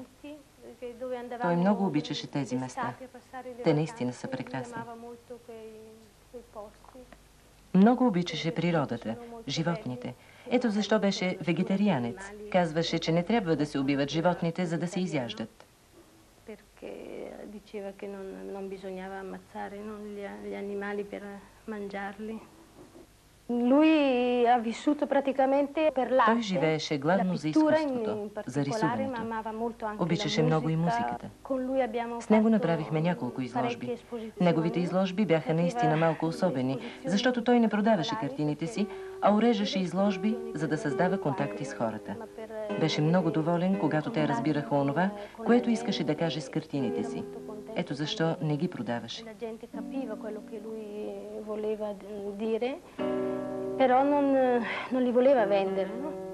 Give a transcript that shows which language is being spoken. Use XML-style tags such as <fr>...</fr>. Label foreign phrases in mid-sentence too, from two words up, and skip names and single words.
<bg>Той много обичаше тези места. Те наистина са прекрасни. Много обичаше природата, животните. Ето защо беше вегетарианец. Казваше, че не трябва да се убиват животните, за да се изяждат.</bg> <it>diceva che non bisognava ammazzare gli animali per mangiarli. Lui ha vissuto praticamente per l'arte.</it> <bg>Той живееше главно за изкуството, за рисуването. Обичаше много и музиката. С него направихме няколко изложби. Неговите изложби бяха наистина малко особени, защото той не продаваше картините си, а уреждаше изложби, за да създава контакти с хората. Беше много доволен, когато те разбираха онова, което искаше да каже с картините си. Ето защо не ги продаваше.</bg> <it>Però non li voleva vendere, no?</it>